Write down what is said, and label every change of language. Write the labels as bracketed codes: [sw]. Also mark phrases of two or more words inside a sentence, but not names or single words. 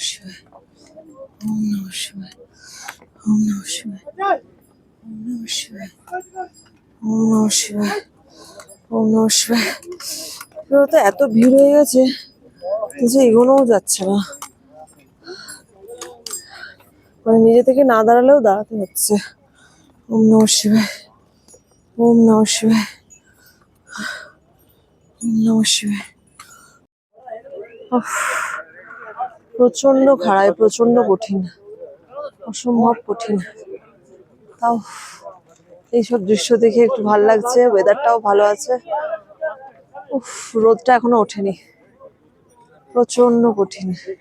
[sa] শিবায়, ওম নমঃ শিবায়, ওম নমঃ শিবায়, ওম নমঃ শিবায়, ওম নমঃ শিবায়, ওম নমঃ শিবায়। [bn] তো এত ভিড় হয়ে গেছে যে এগোনোও যাচ্ছে না, মানে নিজে থেকে না দাঁড়ালেও দাঁড়াতে হচ্ছে। [sa] ওম নমঃ শিবায়, ওম নমঃ শিবায়, ওম নমঃ শিবায়। [bn] প্রচন্ড খাড়ায়, প্রচন্ড কঠিন, অসম্ভব কঠিন। তাও এইসব দৃশ্য দেখে একটু ভালো লাগছে, ওয়েদারটাও ভালো আছে। উফ, রোদটা এখনো ওঠেনি, প্রচন্ড কঠিন।